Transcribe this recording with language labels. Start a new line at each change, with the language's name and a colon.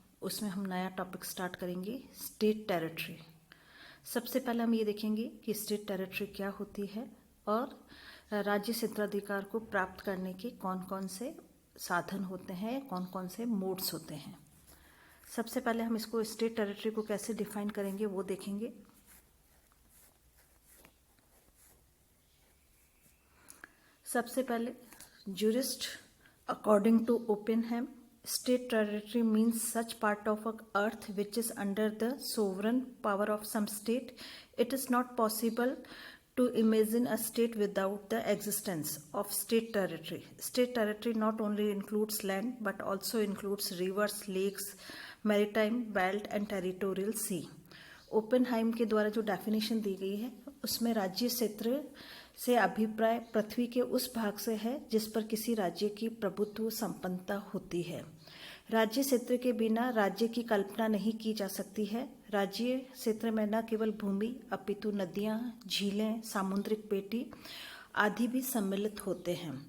Hindi: उसमें हम नया टॉपिक स्टार्ट करेंगे, स्टेट टेरिटरी। सबसे पहले हम ये देखेंगे कि स्टेट टेरिटरी क्या होती है और राज्य क्षेत्राधिकार को प्राप्त करने के कौन कौन से साधन होते हैं, कौन कौन से मोड्स होते हैं। सबसे पहले हम इसको स्टेट टेरिटरी को कैसे डिफाइन करेंगे वो देखेंगे। सबसे पहले
English: jurist according to Oppenheim, state territory means such part of earth which is under the sovereign power of some state. It is not possible to imagine a state without the existence of state territory. State territory not only includes land but also includes rivers, lakes, maritime belt and territorial sea.
Hindi: Oppenheim के द्वारा जो definition दी गई है उसमें राज्य क्षेत्र से अभिप्राय पृथ्वी के उस भाग से है जिस पर किसी राज्य की प्रभुत्व संपन्नता होती है। राज्य क्षेत्र के बिना राज्य की कल्पना नहीं की जा सकती है। राज्य क्षेत्र में न केवल भूमि अपितु नदियाँ, झीलें, सामुद्रिक पेटी आदि भी सम्मिलित होते हैं।